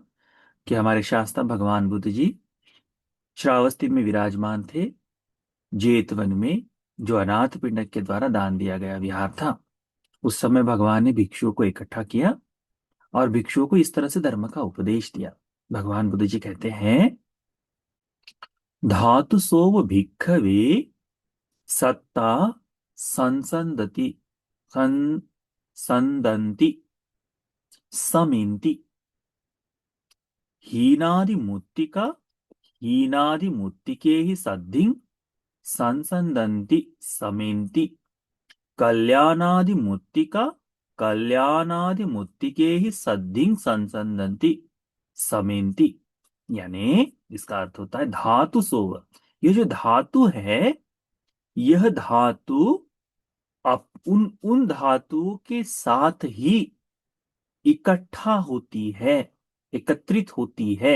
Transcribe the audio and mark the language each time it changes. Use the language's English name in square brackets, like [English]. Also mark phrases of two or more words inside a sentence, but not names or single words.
[Hindi] कि हमारे शास्त्र भगवान बुद्ध जी श्रावस्ती में विराजमान थे, जेतवन में, जो अनाथ पिंडक के द्वारा दान दिया गया विहार था। उस समय भगवान ने भिक्षुओं को इकट्ठा किया और भिक्षुओं को इस तरह से धर्म का उपदेश दिया। भगवान बुद्ध जी कहते हैं, [Pali] धातु सोव भिक्खवे सत्ता संसंदति संसंदन्ति समिन्ति। हीनादि मुत्तिका हीनादि मुत्तिके ही सद्धिं संसंदन्ति समिन्ति। कल्याणादि मुत्तिका कल्याणादि मुत्तिके ही सद्धिं संसंदन्ति समिन्ति। [Hindi] यानी इसका अर्थ होता है [Pali] धातु सोव, [Hindi] ये जो धातु है, यह धातु अब उन उन धातुओं के साथ ही इकट्ठा होती है, एकत्रित होती है।